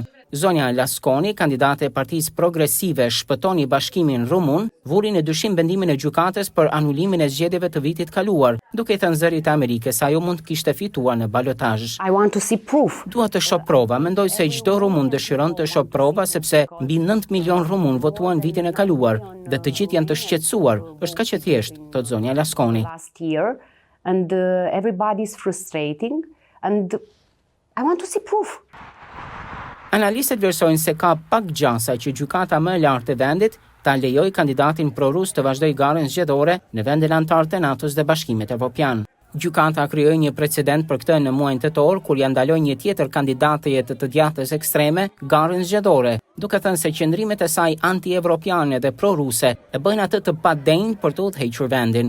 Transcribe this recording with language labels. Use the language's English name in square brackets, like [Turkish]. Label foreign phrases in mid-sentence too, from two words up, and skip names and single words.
[Albanian] Zonja Lasconi, kandidate e Partisë Progresive, shpëtoni Bashkimin Rumun, vuri në dyshim vendimin e gjykatës për anulimin e zgjedhjeve të vitit kaluar, duke thënë zërit e Amerikës se ajo mund kishte fituar në balotazh. Dua të shoh prova, mendoj se çdo rumun dëshiron të shoh prova sepse mbi 9 milion rumun votuan vitin e kaluar dhe të gjithë janë të shqetësuar. Është kaq e thjeshtë, thot zonja Lasconi. [English] And everybody's frustrating and I want to see proof. [Albanian] Analistët vlerësojnë se ka pak gjasa që gjykata më e lartë e vendit ta lejoj kandidatin pro-rus të vazhdoj garën zgjedhore në vendin antar të NATO-s dhe Bashkimit Evropian. Gjykata krijoi një precedent për këtë në muajin tetor, kur ja ndaloi një tjetër kandidate të djathtës ekstreme garën zgjedhore, duke thënë se qëndrimet e saj anti-evropiane dhe pro-ruse e bëjnë atë të padenjë për të udhëhequr vendin.